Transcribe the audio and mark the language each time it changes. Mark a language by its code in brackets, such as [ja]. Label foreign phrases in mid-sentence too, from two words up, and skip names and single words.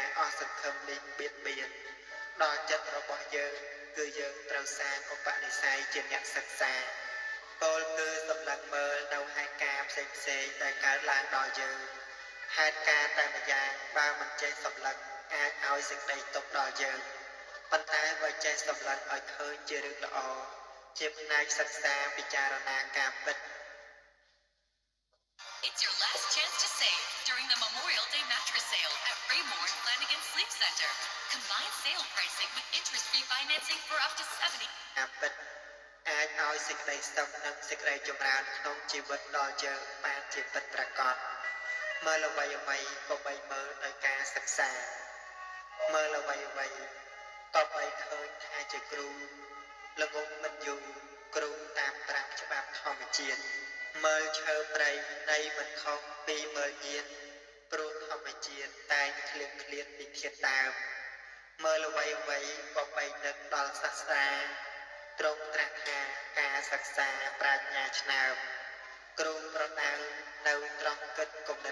[km] អស់សង្ឃឹមនេះបៀតបៀនដល់ចិត្តរបស់យើងគឺយើងត្រូវសាងឧបនិស្ស័យជាអ្នកសិក្សាពោលគឺសម្លឹងមើលនៅហេតុការណ៍ផ្សេងៗដែលកើតឡើងដល់យើងហេតុការណ៍តែម្យ៉ាងបើមិនចេះសម្លឹងអាចឲ្យសេចក្តីទុក្ខដល់យើងប៉ុន្តែបើចេះសម្លឹងឲ្យឃើញជារឿងល្អជាផ្នែកសិក្សាពិចារណាការពិត [en] It's your last chance to save during the Memorial Day mattress sale at Raymore Flanagan Sleep Center. Combine sale pricing with interest-free financing for up to 70. [km] ការពិតអាចឲ្យសេចក្តីសុខនិងសេចក្តីចម្រើនក្នុងជីវិតដល់យើងបានជាពិតប្រាកដមើលអ្វីៗក៏បី មើលដោយការសិក្សាមើលអ្វីៗក៏បីឃើញថាជាគ្រូល្ងងមិនយូរគ្រូតាមប្រាប់ច្បាប់ធម្មជាតិមើលឈើព្រៃនៃមិនខុសពីមើលញៀនព្រោះធម្មជាតិតែងឃ្លៀងឃ្លាតពីធាតុដើមមើលអ្វីក៏បីនឹកដល់សាស្ត្រាទ្រង់ត្រាស់ថាការសិក្សាប្រាជ្ញាឆ្នើមគ្រូប្រដៅនៅត្រង់គិតគំនិត